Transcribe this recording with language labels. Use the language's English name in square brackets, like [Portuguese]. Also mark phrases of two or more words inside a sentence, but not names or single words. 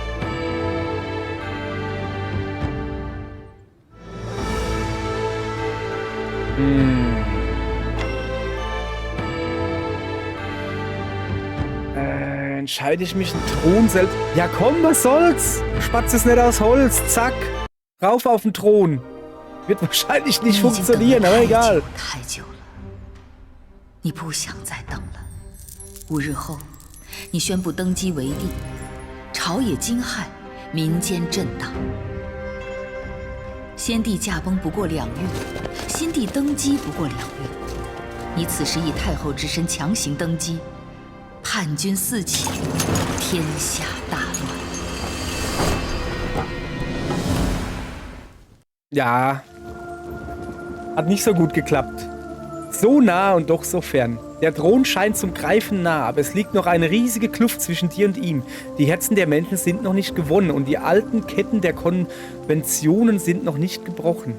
[German] Entscheide ich mich, den Thron selbst... Ja komm, was soll's? Spatz ist nicht aus Holz. Zack. Rauf auf den Thron. Wird wahrscheinlich nicht funktionieren, aber egal. [Chinese] 太久了，你不想再等了。5日后，你宣布登基为帝，朝野惊骇，民间震荡。先帝驾崩不过2月，新帝登基不过2月，你此时以太后之身强行登基。叛军四起，天下大乱。 [German] Ja, hat nicht so gut geklappt. So nah und doch so fern. Der Thron scheint zum Greifen nah, aber es liegt noch eine riesige Kluft zwischen dir und ihm. Die Herzen der Menschen sind noch nicht gewonnen und die alten Ketten der Konventionen sind noch nicht gebrochen.